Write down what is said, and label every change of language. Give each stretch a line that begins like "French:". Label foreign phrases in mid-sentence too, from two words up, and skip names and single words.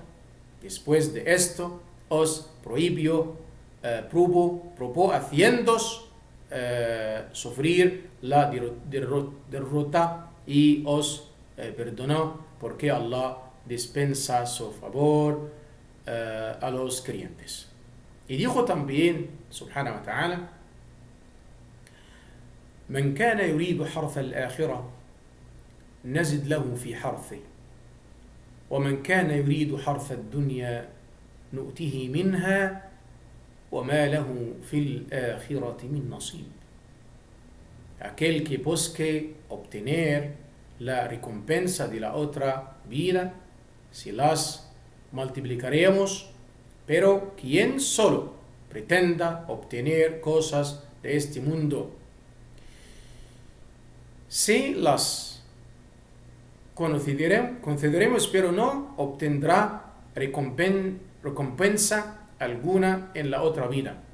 Spanish: Después de esto os probó haciéndoos sufrir la derrota y os perdonó, porque Allah dispensa su favor a los creyentes. Y dijo también,
Arabic: سبحانه وتعالى: من كان يريد حرث الآخرة نزد له في حرثه ومن كان يريد حرث الدنيا نؤته منها وما له في الآخرة من نصيب.
Spanish: Aquel que busque obtener la recompensa de la otra vida, si las multiplicaremos, pero quien solo pretenda obtener cosas de este mundo, si las concederemos, pero no obtendrá recompensa alguna en la otra vida.